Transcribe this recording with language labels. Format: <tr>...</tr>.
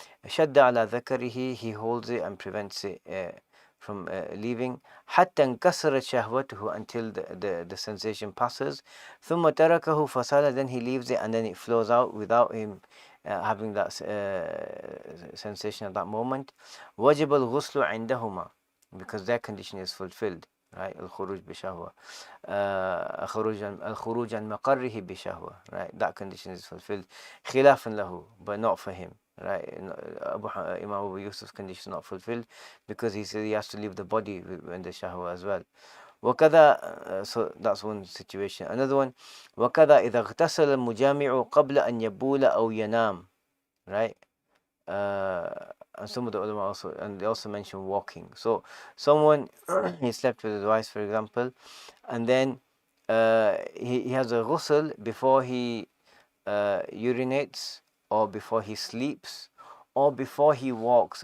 <ar>شد على ذكره,</ar> <en>he holds it and prevents it from leaving,</en> <ar>حتى انكسرت شهوته,</ar> <en>until the sensation passes,</en> <ar>ثم تركه فسال,</ar> <en>then he leaves it and then it flows out without him having that sensation at that moment.</en> <ar>وجب الغسل عندهما,</ar> <en>because their condition is fulfilled, right?</en> <ar>الخروج بشهوة, الخروج عن مقره بشهوة,</ar> <en>right? That condition is fulfilled.</en> <ar>خلافا له,</ar> <en>but not for him, right? Imam Abu Yusuf's condition is not fulfilled because he said he has to leave the body when the shahwa as well.</en> <ar>وكذا,</ar> <en>so that's one situation. Another one,</en> <ar>وكذا إذا اغتسل المجامع قبل أن يبول أو ينام, right?</ar> <en>And some of the ulama also, and they also mention walking. So someone he slept with his wife, for example, and then he has a ghusl before he urinates, or before he sleeps, or before he walks.</en>